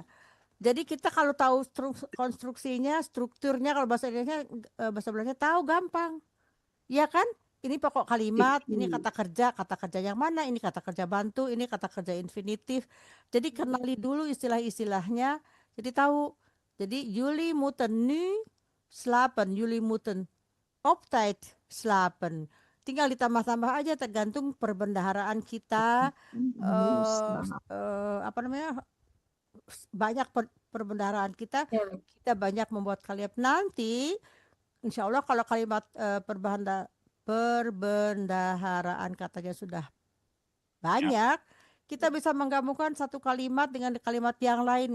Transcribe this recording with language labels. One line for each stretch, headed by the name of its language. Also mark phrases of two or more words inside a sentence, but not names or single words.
Indonesian: Jadi kita kalau tahu konstruksinya, strukturnya kalau bahasa Indonesia bahasa Belanda tahu gampang. Ya kan? Ini pokok kalimat, ini kata kerja yang mana, ini kata kerja bantu, ini kata kerja infinitif. Jadi kenali dulu istilah-istilahnya. Jadi tahu.
Dutch: Jadi jullie moeten nu slapen, jullie moeten op tijd slapen.
Indonesian: Tinggal ditambah-tambah aja tergantung perbendaharaan kita. Apa namanya? Banyak perbendaharaan kita banyak membuat kalimat. Nanti
Arabic: إن شاء الله
Indonesian: kalau kalimat perbendaharaan katanya sudah banyak, kita bisa menggabungkan satu kalimat dengan kalimat yang lain.